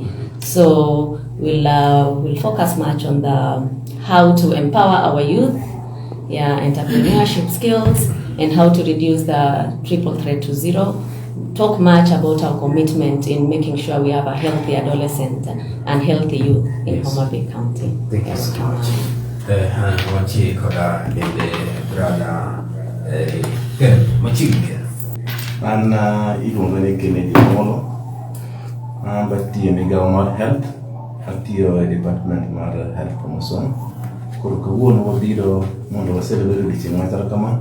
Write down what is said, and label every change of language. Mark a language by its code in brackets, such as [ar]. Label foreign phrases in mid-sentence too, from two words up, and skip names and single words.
[en] So we'll focus much on how to empower our youth, entrepreneurship skills, and how to reduce the triple threat to zero. Talk much about our commitment in making sure we have a healthy adolescent and healthy youth in, yes, Homabay County. Thank you so much. [luo] Wanchi koda dende brada machiegni. An iluonga ni Kennedy Molo. Batiyo migawo mar health. Atiyo e department mar health promotion. Koro kawuono wabiro mondo wasebed odiochieng' machal kama.